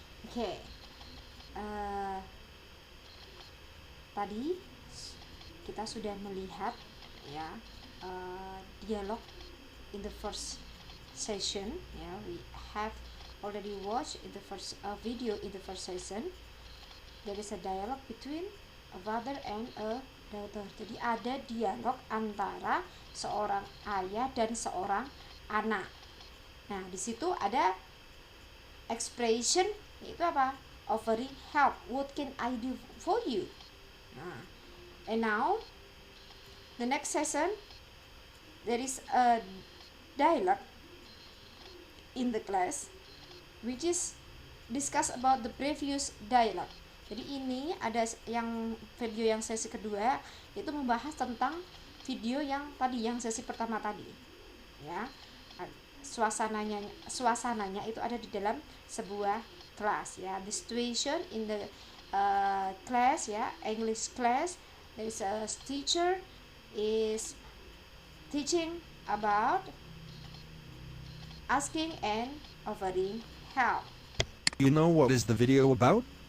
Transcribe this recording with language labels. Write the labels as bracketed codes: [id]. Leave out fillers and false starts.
[id] Okay, tadi kita sudah melihat ya dialog [en] in the first session. Ya, we have already watched in the first video in the first session. There is a dialogue between a father and a daughter. [id] Jadi ada dialog antara seorang ayah dan seorang anak. Nah, di situ ada expression, yaitu apa? Offering help. [en] What can I do for you? Nah, and now the next session there is a dialogue in the class which is discuss about the previous dialogue. [id] Jadi ini ada yang video yang sesi kedua itu membahas tentang video yang tadi, yang sesi pertama tadi. Ya. Suasananya itu ada di dalam sebuah kelas ya. [en] The situation in the class ya, English class. There is a teacher is teaching about asking and offering help. you know what is the video about?